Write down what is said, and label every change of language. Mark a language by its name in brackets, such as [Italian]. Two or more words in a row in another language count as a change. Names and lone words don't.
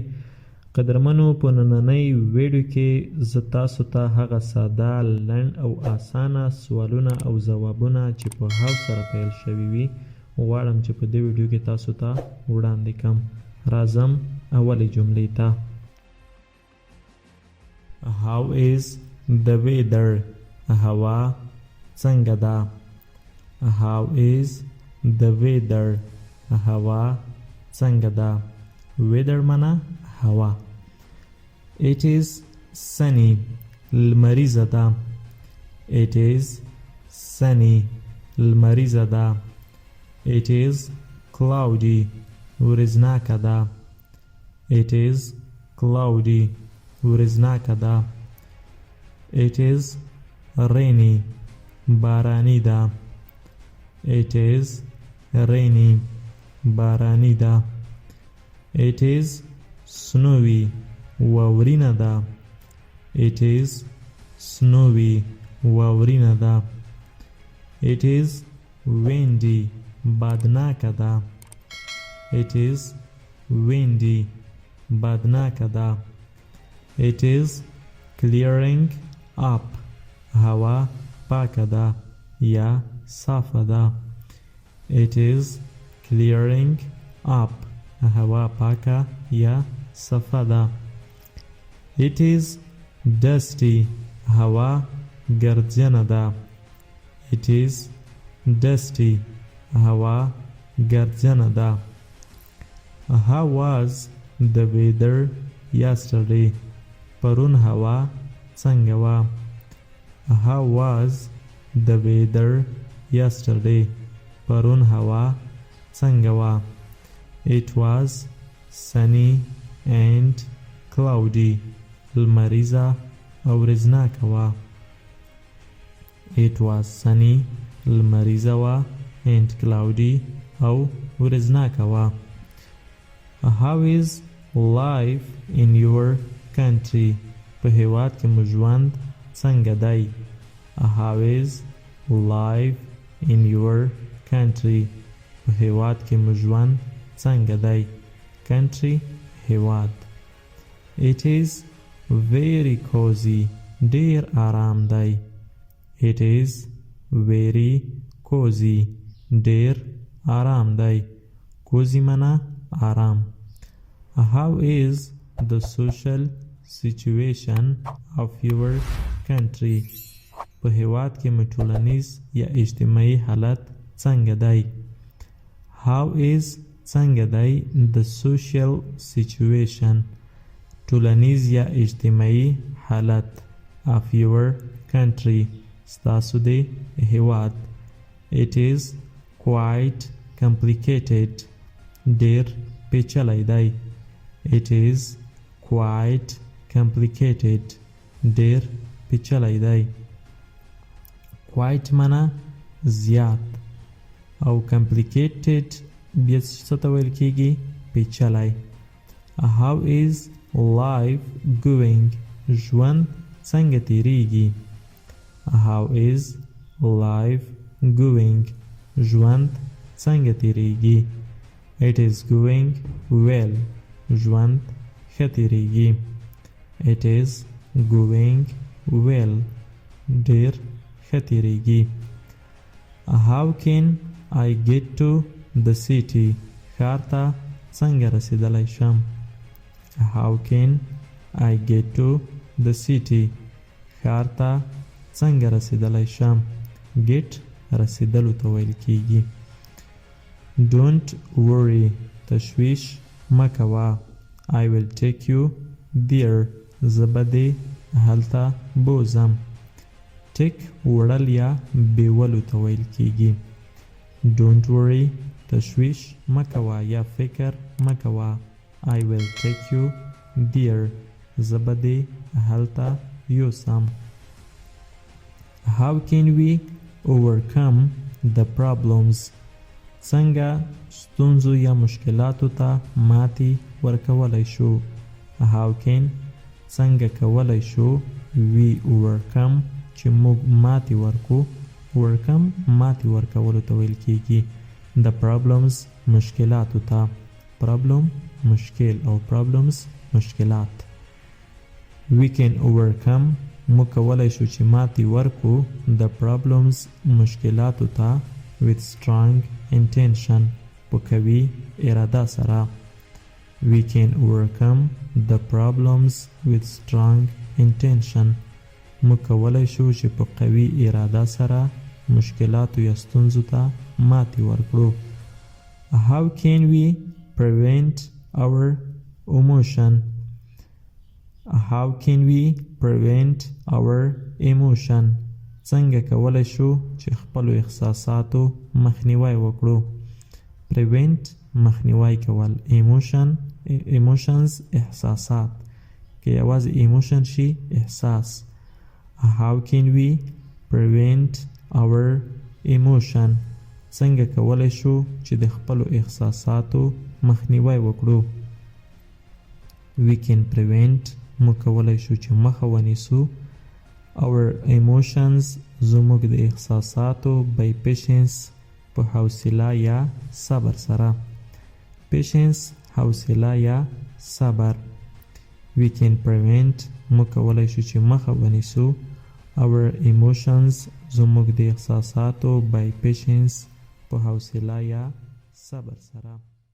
[Pashto] قدرمنو، په نننۍ ویډیو کې زه تاسو ته هغه ساده، لنډ او اسانه سوالونه او ځوابونه چې په هاو سره پیل شوي وي غواړم چې په دې ویډیو کې تاسو ته وړاندې کړم. راځم اولې جملې ته. [English] How is the weather؟ [Pashto] هوا څنګه ده؟ [English] How is the weather؟ [Pashto] هوا څنګه ده؟ weather معنا هوا. [English] It is sunny. [Pashto] لمریزه ده. [English] It is sunny. [Pashto] لمریزه ده. [English] It is cloudy. [Pashto] ورځناکه ده. [English] It is cloudy. [Pashto] ورځناکه ده. [English] It is rainy. [Pashto] بارانی ده. [English] It is rainy. [Pashto] بارانی ده. [English] It is snowy. [Pashto] واورینه ده. [English] It is snowy. [Pashto] واورینه ده. [English] It is windy. [Pashto] بادناکه ده. [English] It is windy. [Pashto] بادناکه ده. [English] It is clearing up. [Pashto] هوا پاکه ده یا صافه ده. [English] It is clearing up. [Pashto] هوا پاکه یا صافه ده. [English] It is dusty. [Pashto] هوا گردجنه ده. [English] It is dusty. [Pashto] هوا گردجنه ده. [English] How was the weather yesterday؟ [Pashto] پرون هوا څنګه وه؟ [English] How was the weather yesterday؟ [Pashto] پرون هوا څنګه وه؟ [English] It was sunny and cloudy. [Pashto] لمریزه او ورځناکه وه. [English] It was sunny. [Pashto] لمریزه وه [English] and cloudy [Pashto] او ورځناکه وه. [English] How is life in your country؟ [Pashto] په هیواد کې مو ژوند څنګه دی؟ [English] How is life in your country؟ [Pashto] په هیواد کې مو ژوند څنګه دی؟ country هیواد. [English] It is very cozy. [Pashto] ډیر آرام دی. [English] It is very cozy. [Pashto] ډیر آرام دی. cozy معنا آرام. [English] How is the social situation of your country؟ [Pashto] په هیواد کې مو ټولنیز یا اجتماعي حالت څنګه دی؟ [English] How is [Pashto] څنګه دی [English] the social situation؟ [Pashto] ټولنیز یا اجتماعي حالت [English] of your country [Pashto] ستاسو دی هیواد. [English] It is quite complicated. [Pashto] ډیر پیچلی دی. [English] It is quite complicated. [Pashto] ډیر پیچلی دی. quite معنا زیات او complicated بیا څه ته ویل کیږي؟ پیچلی. [English] How is life going؟ [Pashto] ژوند څنګه تیریږي؟ [English] How is life going؟ [Pashto] ژوند څنګه تیریږي؟ [English] It is going well. [Pashto] ژوند ښه تیریږي. [English] It is going well. [Pashto] ډیر ښه تیریږي. [English] How can I get to the city؟ [Pashto] ښار ته څنګه رسیدلی شم؟ [English] How can I get to the city؟ [Pashto] ښار ته څنګه رسیدلی شم؟ get رسیدلو ته ویل کیږي. [English] Don't worry. [Pashto] تشویش مه کوه. [English] I will take you there. [Pashto] زه به دې هلته بوزم. take وړل یا بیولو ته ویل کیږي. [English] Don't worry. [Pashto] تشویش مه کوه یا فکر مه کوه. [English] I will take you there. [Pashto] زه به دې هلته یوسم. [English] How can we overcome the problems؟ [Pashto] څنګه ستونزو یا مشکلاتو ته ماتې ورکولی شو؟ [English] How can [Pashto] څنګه کولی شو [English] we overcome [Pashto] چې موږ ماتې ورکو. overcome ماتې ورکولو ته ویل کیږي. [English] the problems [Pashto] مشکلاتو ته. problem مشکل او problems مشکلات. [English] we can overcome [Pashto] موږ کولی شو چې ماتې ورکو [English] the problems [Pashto] مشکلاتو ته [English] with strong intention [Pashto] په قوي اراده سره. [English] we can overcome the problems with strong intention [Pashto] موږ کولی شو چې په قوي اراده سره مشکلاتو یا ستونزو ته ماتې ورکړو. [English] how can we prevent our emotion. how can we prevent our emotion [Pashto] څنګه کولی شو چې خپلو احساساتو مخنیوی وکړو. prevent مخنیوی کول. emotions احساسات که یوازې emotion شي احساس. [English] how can we prevent our emotion [Pashto] څنګه کولی شو چې د خپلو احساساتو مخنیوی وکړو. [English] we can prevent [Pashto] موږ کولی شو چې مخه ونیسو [English] our emotions [Pashto] زموږ د احساساتو [English] by patience [Pashto] په حوصله یا صبر سره. patience حوصله یا صبر. [English] we can prevent [Pashto] موږ کولی شو چې مخه ونیسو [English] our emotions [Pashto] زموږ د احساساتو [English] by patience [Pashto] په حوصله یا صبر سره.